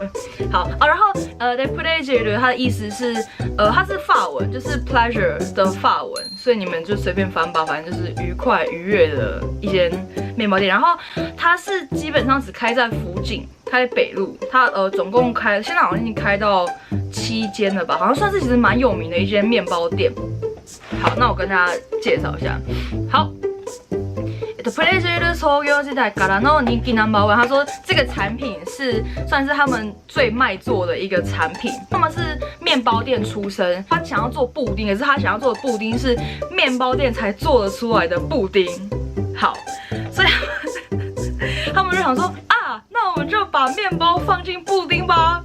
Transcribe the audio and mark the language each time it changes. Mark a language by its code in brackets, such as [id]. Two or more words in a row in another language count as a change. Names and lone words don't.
[zh] 好然后Le Plaisir 它的意思是它是法文，就是 pleasure 的法文，所以你们就随便翻吧，反正就是愉快愉悦的一间面包店。然后它是基本上只开在福井，开在北路，它总共现在好像已经开到7间了吧，好像算是其实蛮有名的一间面包店。好，那我跟大家介绍一下。好。 [ja] プレジュール創業時代からの人気 No.1， [zh] 他说这个产品是算是他们最卖座的一个产品。他们是面包店出身，他想要做布丁，可是他想要做的布丁是面包店才做得出来的布丁。好，所以他们就想说啊，那我们就把面包放进布丁吧。